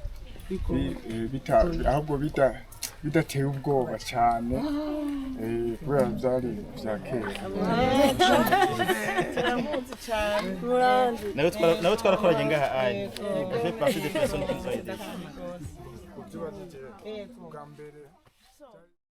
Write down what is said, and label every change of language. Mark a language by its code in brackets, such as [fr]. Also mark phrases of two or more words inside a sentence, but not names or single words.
[rw] ahubwo bidateye ubwoba cyane kubera byari bya kera nawe twarakoranye ngaha ayi [fr] fait partie des personnes qui nous ont aidés.